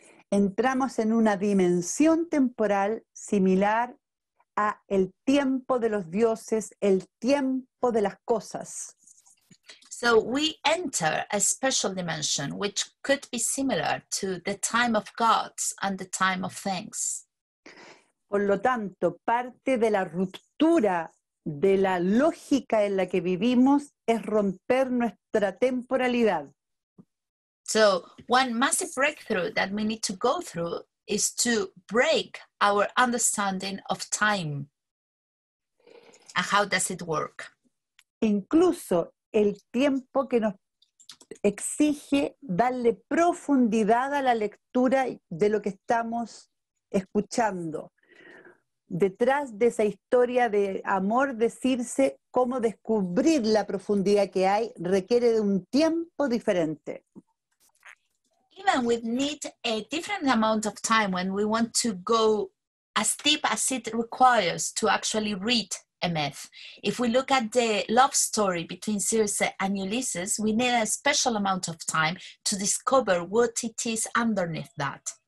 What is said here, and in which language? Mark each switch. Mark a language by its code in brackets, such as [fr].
[es] entramos en una dimensión temporal similar a el tiempo de los dioses, el tiempo de las cosas. [en] So we enter a special dimension which could be similar to the time of gods and the time of things. [es] Por lo tanto, parte de la ruptura de la lógica en la que vivimos es romper nuestra temporalidad. [en] So one massive breakthrough that we need to go through is to break our understanding of time. And how does it work? [es] Incluso el tiempo que nos exige darle profundidad a la lectura de lo que estamos escuchando. Detrás de esa historia de amor, decirse cómo descubrir la profundidad que hay requiere de un tiempo diferente. [en] Even we need a different amount of time when we want to go as deep as it requires to actually read a myth. If we look at the love story between Circe and Ulysses, we need a special amount of time to discover what it is underneath that.